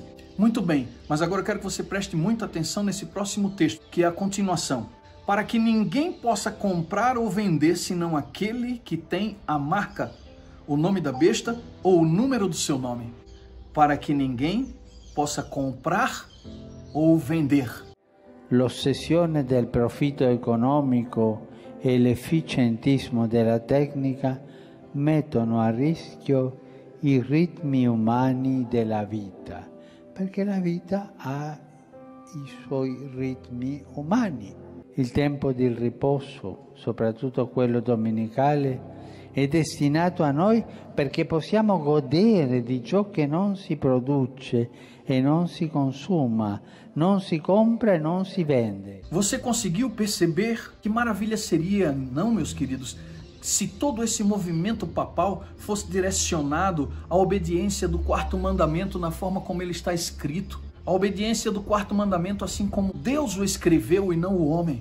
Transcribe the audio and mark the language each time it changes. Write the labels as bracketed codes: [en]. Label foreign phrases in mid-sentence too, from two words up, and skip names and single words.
[pt] Muito bem, mas agora eu quero que você preste muita atenção nesse próximo texto, que é a continuação. Para que ninguém possa comprar ou vender senão aquele que tem a marca, o nome da besta ou o número do seu nome. Para que ninguém possa comprar ou vender. [it] L'ossessione del profitto economico e l'efficientismo della tecnica mettono a rischio i ritmi umani della vita, perché la vita ha i suoi ritmi umani. Il tempo di riposo, soprattutto quello domenicale, è destinato a noi perché possiamo godere di ciò che non si produce e non si consuma, non si compra e non si vende. [pt] Você conseguiu perceber que maravilha seria, não, meus queridos, se todo esse movimento papal fosse direcionado à obediência do quarto mandamento na forma como ele está escrito, A obediência do quarto mandamento, assim como Deus o escreveu e não o homem.